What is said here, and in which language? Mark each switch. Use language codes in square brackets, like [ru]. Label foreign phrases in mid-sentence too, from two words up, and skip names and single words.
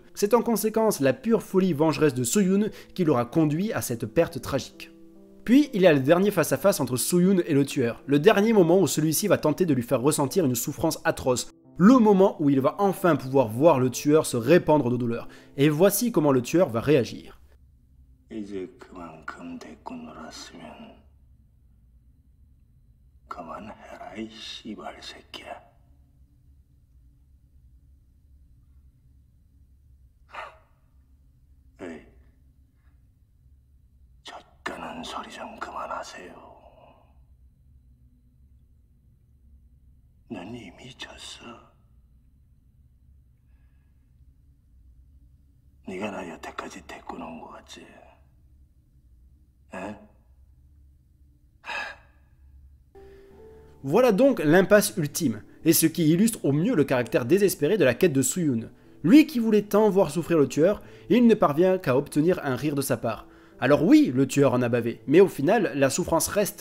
[fr] C'est en conséquence la pure folie vengeresse de Soo-yoon qui l'aura conduit à cette perte tragique. Puis, il y a le dernier face-à-face entre Soo-yoon et le tueur, le dernier moment où celui-ci va tenter de lui faire ressentir une souffrance atroce, le moment où il va enfin pouvoir voir le tueur se répandre de douleur. Et voici comment le tueur va réagir. [ko] 이제 그만큼 데리고 놀았으면 그만해라 이 씨발 새끼야. 에이, 젖가는 소리 좀 그만하세요. 넌 이미 졌어. 네가 나 여태까지 데리고 놓은 거 같지? 에? [fr] Voilà donc l'impasse ultime, et ce qui illustre au mieux le caractère désespéré de la quête de Soo-yoon. Lui qui voulait tant voir souffrir le tueur, il ne parvient qu'à obtenir un rire de sa part. Alors oui, le tueur en a bavé, mais au final, la souffrance reste.